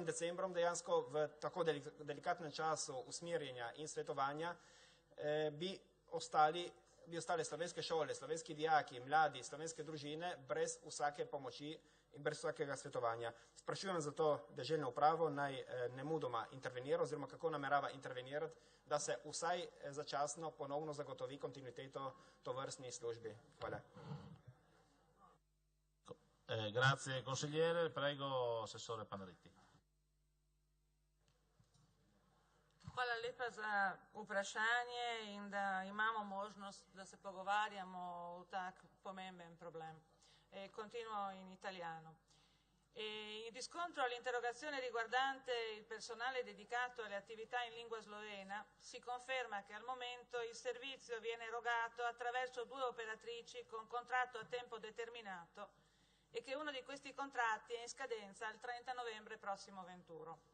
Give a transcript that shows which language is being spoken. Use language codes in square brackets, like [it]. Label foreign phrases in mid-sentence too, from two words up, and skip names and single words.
[sl] decembrom dejansko v tako delikatnem času usmerjenja in svetovanja bi ostale slovenske šole, slovenski dijaki, mladi, slovenske družine brez vsake pomoči in brez vsakega svetovanja. Sprašujem zato deželno upravo naj nemudoma intervenira oziroma kako namerava intervenirati, da se vsaj začasno ponovno zagotovi kontinuiteto tovrstni službi. Hvala. [it] Grazie consigliere, prego assessore Panaritti. [sl] Hvala lepa za vprašanje in da imamo možnost, da se pogovarjamo o tak pomemben problem. [it] Continuo in italiano. In riscontro all'interrogazione riguardante il personale dedicato alle attività in lingua slovena, si conferma che al momento il servizio viene erogato attraverso 2 operatrici con contratto a tempo determinato e che uno di questi contratti è in scadenza il 30 novembre prossimo venturo.